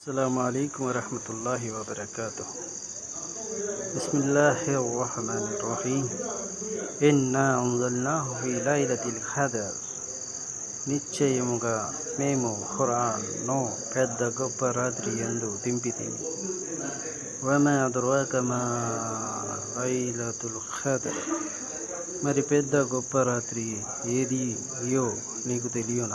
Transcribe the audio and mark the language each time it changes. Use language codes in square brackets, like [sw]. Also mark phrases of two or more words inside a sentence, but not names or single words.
[ar] السلام عليكم ورحمة الله وبركاته. بسم الله الرحمن الرحيم. إنا أنزلناه في ليلة القدر. [te] నిశ్చయముగా మేము ఖురాన్ను పెద్ద గొప్ప రాత్రి యందు దింపితిమి. [ar] وما أدراك ما ليلة القدر. [te] మరి పెద్ద గొప్ప రాత్రి ఏదియో నీకు తెలియనా?